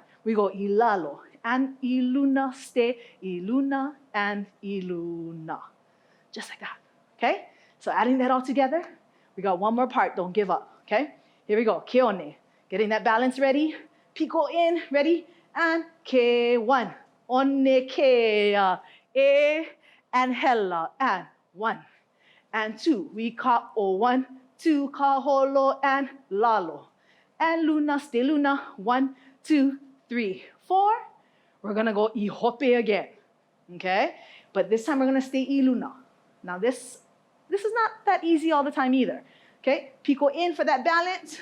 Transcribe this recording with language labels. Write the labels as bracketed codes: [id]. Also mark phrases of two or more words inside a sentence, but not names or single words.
[en] We go ilalo and iluna, stay, iluna and iluna. Just like that, okay? So adding that all together, we got one more part, don't give up, okay? Here we go, keone. Getting that balance ready, pico in, ready, and ke, 1. One, ke, e, and hella, and 1. And 2, we ka o 1, 2, ka holo, and lalo. And luna, stay luna, 1, 2, 3, 4. We're gonna go ihope again, okay? But this time we're gonna stay iluna. Now this is not that easy all the time either, okay? Pico in for that balance.